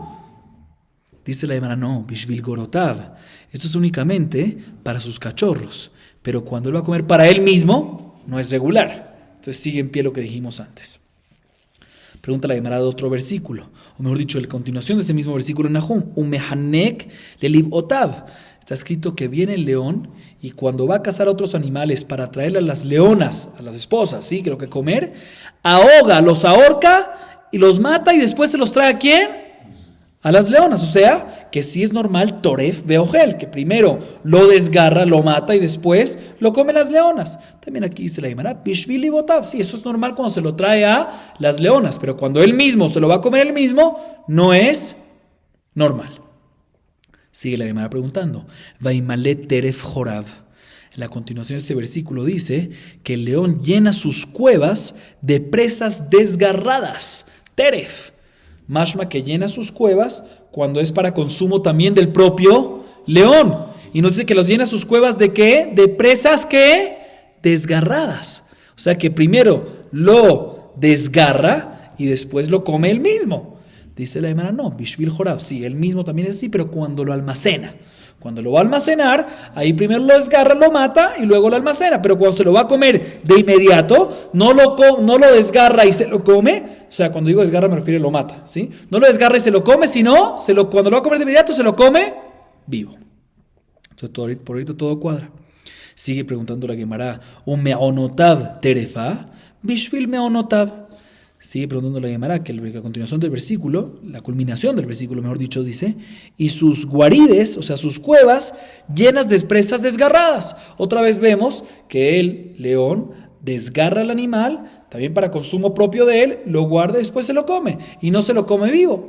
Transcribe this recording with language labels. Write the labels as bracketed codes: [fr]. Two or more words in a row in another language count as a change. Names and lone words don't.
[es] Dice la Gemara, no, [he] בשביל גורותיו, [es] esto es únicamente para sus cachorros, pero cuando él va a comer para él mismo, no es regular. Entonces sigue en pie lo que dijimos antes. Pregunta la Gemara de otro versículo, o mejor dicho, la continuación de ese mismo versículo en Nahum, [he] ומחנק ללבאותיו. [es] Está escrito que viene el león y cuando va a cazar a otros animales para traerle a las leonas, a las esposas, ¿sí?, creo que comer, los ahorca y los mata y después se los trae ¿a quién? a las leonas. O sea, que sí es normal [he] טורף ואוכל, [es] que primero lo desgarra, lo mata y después lo comen las leonas. También aquí dice la Gemara, [he] בשביל לביאותיו. [es] Sí, eso es normal cuando se lo trae a las leonas, pero cuando él mismo se lo va a comer él mismo, no es normal. Sigue la Gemara preguntando, [he] וימלא טרף חוריו. [es] En la continuación de este versículo dice que el león llena sus cuevas de presas desgarradas. Teref. Mashma que llena sus cuevas cuando es para consumo también del propio león. Y nos dice que los llena sus cuevas ¿de qué? De presas ¿qué? Desgarradas. O sea que primero lo desgarra y después lo come él mismo. Dice la Gemara, no, [he] בשביל חוריו, [es] sí, él mismo también es así, pero cuando lo almacena. Cuando lo va a almacenar, ahí primero lo desgarra, lo mata y luego lo almacena. Pero cuando se lo va a comer de inmediato, no lo desgarra y se lo come. O sea, cuando digo desgarra me refiero a lo mata, ¿sí? No lo desgarra y se lo come, sino cuando lo va a comer de inmediato se lo come vivo. Entonces por ahorita todo cuadra. Sigue preguntando la Gemara, [he] ¿ומעונותיו טרפה? בשביל מעונותיו. [es] Sigue preguntando la Gemara que la continuación del versículo, la culminación del versículo, mejor dicho, dice, y sus guarides, o sea, sus cuevas, llenas de presas desgarradas. Otra vez vemos que el león desgarra al animal, también para consumo propio de él, lo guarda y después se lo come, y no se lo come vivo.